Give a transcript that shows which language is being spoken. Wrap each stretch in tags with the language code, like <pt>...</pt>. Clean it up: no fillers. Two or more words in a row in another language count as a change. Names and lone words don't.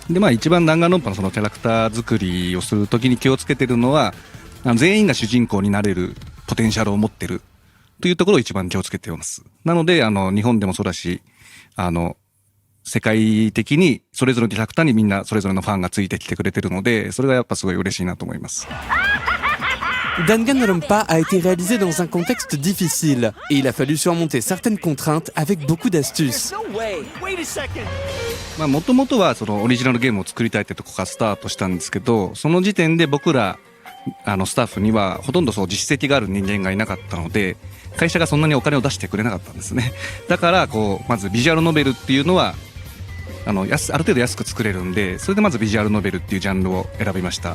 <ja>で一番弾丸論破のそのキャラクター作りをするときに気をつけてるのは全員が主人公になれるポテンシャルを持ってるというところを一番気をつけています。なので日本でもそうだし世界的にそれぞれのキャラクターにみんなそれぞれのファンがついてきてくれてるのでそれがやっぱすごい嬉しいなと思います。</ja> <fr>Danganronpa a été réalisé dans un contexte difficile et il a fallu surmonter certaines contraintes avec beaucoup d'astuces.</fr> <ja>もともとはそのオリジナルゲームを作りたいってとこからスタートしたんですけど、その時点で僕らスタッフにはほとんど実績がある人間がいなかったので会社がそんなにお金を出してくれなかったんですね。だからまずビジュアルノベルっていうのはある程度安く作れるんで、それでまずビジュアルノベルっていうジャンルを選びました。</ja>